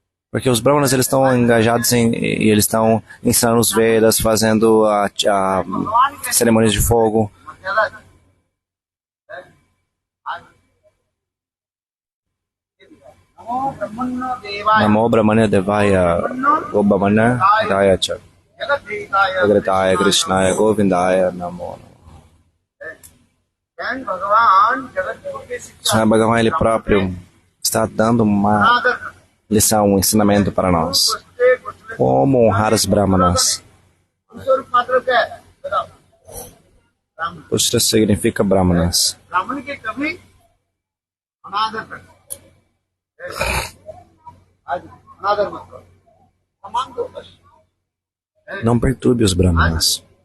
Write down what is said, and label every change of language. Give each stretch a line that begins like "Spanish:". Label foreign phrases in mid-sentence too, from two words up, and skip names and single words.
Portuguese: Porque os brahmanas eles estão engajados e eles estão ensinando os Vedas, fazendo a cerimônias de fogo.
Sanskrit: Namo Brahmanya Devaya Gobhamana Daya Cha Agrataya Krishnaya Govindaya Namo.
Portuguese: Swami Bhagavan ele próprio está dando uma lição, um ensinamento para nós. Como honrar os brahmanas. Pushra significa brahmanas. Não perturbe os brahmanas.